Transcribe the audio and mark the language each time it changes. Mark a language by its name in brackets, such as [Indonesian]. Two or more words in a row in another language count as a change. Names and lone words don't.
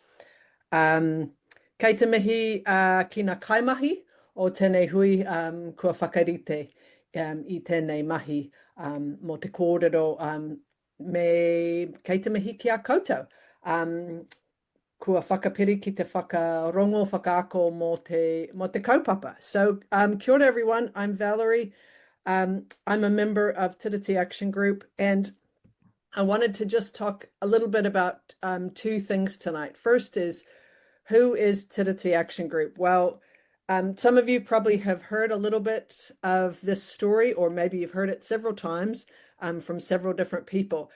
[Māori] Kei te mihi ki nā kaimahi o tēnei hui kua whakarite I tēnei mahi mo te kōrero me kei te mihi ki a koutou. Kua whakapiri ki te whakarongo, whakaako mo te kaupapa. [English] So [Māori] kia ora [English] everyone, I'm Valerie. I'm a member of Tiriti Action Group, and I wanted to just talk a little bit about two things tonight. First is, who is Tiriti Action Group? Well, some of you probably have heard a little bit of this story, or maybe you've heard it several times from several different people.